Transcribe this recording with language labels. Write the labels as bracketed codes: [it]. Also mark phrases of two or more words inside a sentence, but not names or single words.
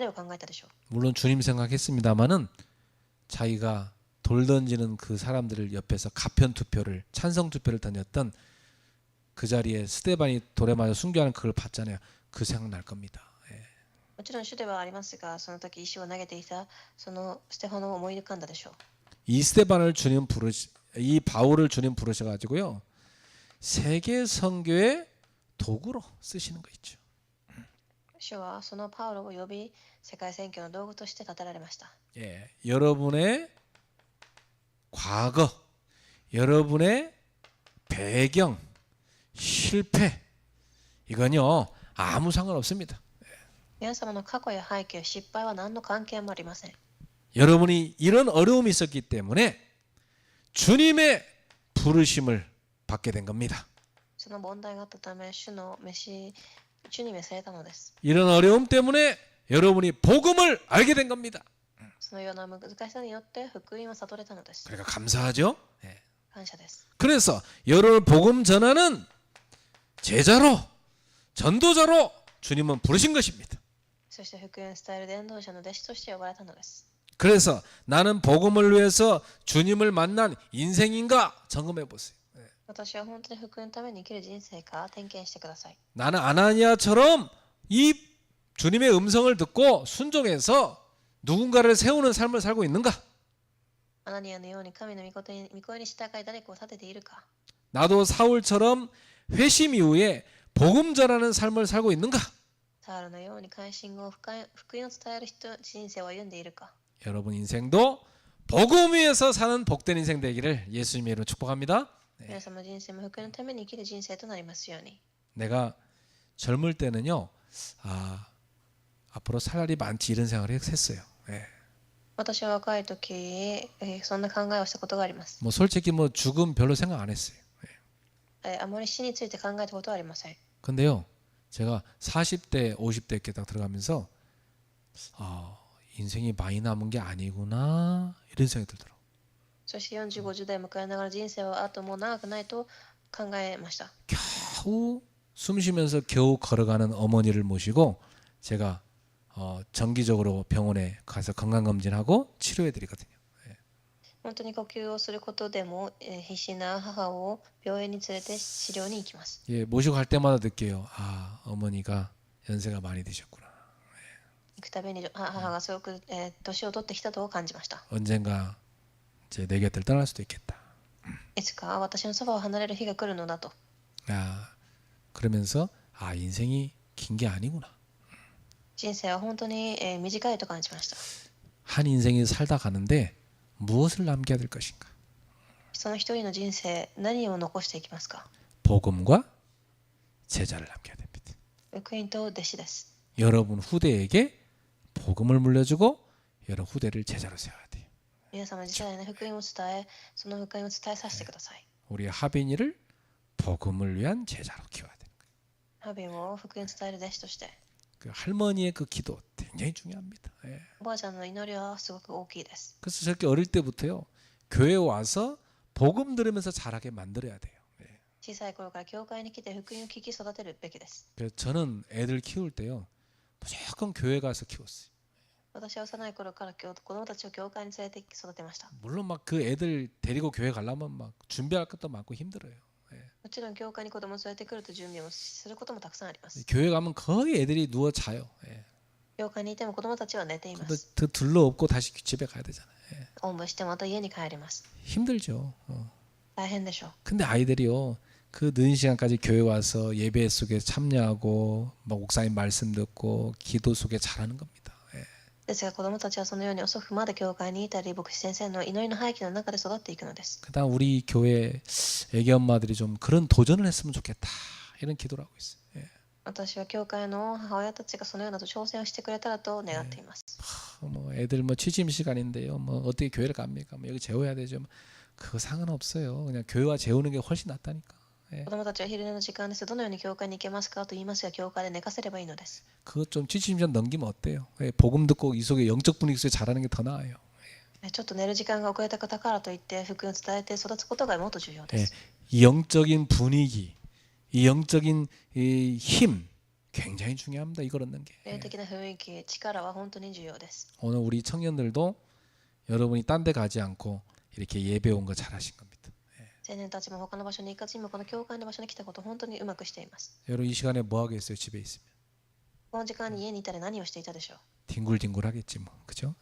[ko] 물론 주님 생각했습니다만은 자기가 돌 던지는 그 사람들을 옆에서 가편 투표를 찬성 투표를 던졌던 그 자리에 스테반이 돌에 맞아 순교하는 그걸 봤잖아요. 그 생각 날 겁니다. 예. [ja] もちろん主ではありますが、その時石を投げていたそのステファノを思い浮かんだでしょう。 [ko] 이 스테반을 주님 부르시 이 바울을 주님 부르셔 가지고요. 세계 선교의 도구로 쓰시는 거 있죠. [ja] 主はそのパウロを呼び、世界選挙の道具として立てられました。 [ko] 예. 여러분의 과거, 여러분의 배경, 실패 이건요. 아무 상관없습니다. [ja] 皆様の過去や背景、失敗は何の関係もありません。 [ko] 여러분이 이런 어려움이 있었기 때문에 주님의 부르심을 받게 된 겁니다. [ja] その問題があったため、主に召されたのです。 [ko] 이런 어려움 때문에 여러분이 복음을 알게 된 겁니다. [ja] そのような難しさによって福音は悟れたのです。 [ko] 그러니까 감사하죠. 예. [ja] 感謝です。 [ko] 그래서 여러분 복음 전하는 제자로 전도자로 주님은 부르신 것입니다. [ja] そして福音を伝える伝道者の弟子として呼ばれたのです。 [ko] 그래서 나는 복음을 위해서 주님을 만난 인생인가 점검해 보세요. [ja] 私は本当に福音のために生きる人生か点検してください。 [ko] 나는 아나니아처럼 이 주님의 음성을 듣고 순종해서 누군가를 세우는 삶을 살고 있는가? [ja] アナニアのように神の御声に従い誰かを立てているか。 [ko] 나도 사울처럼 회심 이후에 복음 전하는 삶을 살고 있는가? [ja] サウルのように改心後福音を伝える人生を歩んでいるか。 [ko] 여러분 인생도 복음 위에서 사는 복된 인생 되기를 예수님의 이름으로 축복합니다. [ja] 皆様の人生も福音のために生きる人生となりますように。 [ko] 내가 젊을 때는요, 앞으로 살 날이 많지 이런 생각을 했어요. 예. [ja] 私は若い時、そんな考えをしたことがあります。 [ko] 뭐 솔직히 뭐 죽음 별로 생각 안 했어요. [ja] あまり死について考えたことはありません。 [ko] 근데요, 제가 40대, 50대 이렇게 딱 들어가면서 인생이 많이 남은 게 아니구나 이런 생각이 들더라고요. [ja] そして40、50代を迎えながら人生はあともう長くないと考えました。 [ko] 겨우 숨 쉬면서 겨우 걸어가는 어머니를 모시고 제가 정기적으로 병원에 가서 건강검진하고 치료해드리거든요. [ja] 本当に呼吸をすることでも、必死な母を病院に連れて治療に行きます。 [ko] 예, 모시고 갈 때마다 느껴요. 어머니가 연세가 많이 드셨구나. [ja] 行くたびに母がすごく、年を取ってきたと感じました。 [ko] 언젠가 이제 내 곁을 떠날 수도 있겠다. [ja] いつか私のそばを離れる日が来るのだと。 [ko] 그러면서 인생이 긴 게 아니구나. [ja] 人生は本当に、短いと感じました。 [ko] 한 인생이 살다 가는데 무엇을 남겨야 될 것인가? [ja] その一人の人生、何を残していきますか？ [ko] 복음과 제자를 남겨야 됩니다. [ja] 福音と弟子です。 [ko] 여러분 후대에게 복음을 물려주고 여러분 후대를 제자로 세워야 돼요. [ja] 皆様次代の福音を伝え、その福音を伝えさせてください。 [ko] 우리 하빈이를 복음을 위한 제자로 키워야 돼요. [ja] ハビンを福音を伝える弟子として、 [ko] 그 할머니의 그 기도 굉장히 중요합니다. 예. [ja] おばあちゃんの祈りはすごく大きいです。 [ko] 그래서 저렇게 어릴 때부터요 교회 와서 복음 들으면서 자라게 만들어야 돼요. 예. [ja] 小さい頃から教会に来て福音を聞き育てるべきです。 [ko] 그래서 저는 애들 키울 때요 무조건 교회 가서 키웠어요. [ja] 私は幼い頃から子供たちを教会に連れて育てました。 [ko] 물론 막 그 애들 데리고 교회 가려면 막 준비할 것도 많고 힘들어요. 예. [ja] もちろん教会に子供を連れてくると準備をすることもたくさんあります。 [ko] 교회 가면 거의 애들이 누워 자요. 예. [ja] 教会にいても子供たちは寝ていま [ko] 근데 [ja] す。 [ko] 더 둘러엎고 다시 집에 가야 되잖아요. 예. [ja] おんぶしてまた家に帰ります。 [ko] 힘들죠. [ja] 大変でしょう。 [ko] 근데 아이들이요 그 늦은 시간까지 교회 와서 예배 속에 참여하고 막 목사님 말씀 듣고 기도 속에 잘하는 겁니다. 예. [ja] ですが子供たちはそのように遅くまで教会にいたり牧師先生の祈りの背景の中で育っていくのです。 [ko] 그다음 우리 교회 애기 엄마들이 좀 그런 도전을 했으면 좋겠다 이런 기도를 하고 있어요. 예. [ja] 私は教会の母親たちがそのような挑戦をしてくれたらと願っています。 [ko] 뭐 애들 뭐 취침 시간인데요. 뭐 어떻게 교회를 갑니까? 뭐 여기 재워야 되죠. 뭐 그거 상관없어요. 그냥 교회와 재우는 게 훨씬 낫다니까. 예. [ja] 子供たちは昼寝の時間です。どのように教会に行けますかと言いますが、教会で寝かせればいいのです。 [ko] 그거 좀 취침 시간 넘기면 어때요? 예. 복음 듣고 이 속에 영적 분위기 속에 잘하는 게 더 나아요. [ja] ちょっと寝る時間が遅れた方からといって福音を伝えて育つことがもっと重要で [ko] 예. [ja] す。 [ko] 이 영적인 분위기, 이 영적인 이 힘 굉장히 중요합니다. 이걸 얻는 게. [ja] 霊的な雰囲気、力は本当に重要です。 [ko] 오늘 우리 청년들도 여러분이 딴 데 가지 않고 이렇게 예배 온 거 잘하신 겁니다. [ja] 青年たちも他の場所に行かず今この教会の場所に来たことを本当にうまくしています。 [ko] 여러분 이 시간에 뭐 하겠어요? 집에 있으면 [ja] この時間に家にいたら何をしていたでしょう。 [ko] 뒹굴뒹굴 하겠지 뭐, 그죠?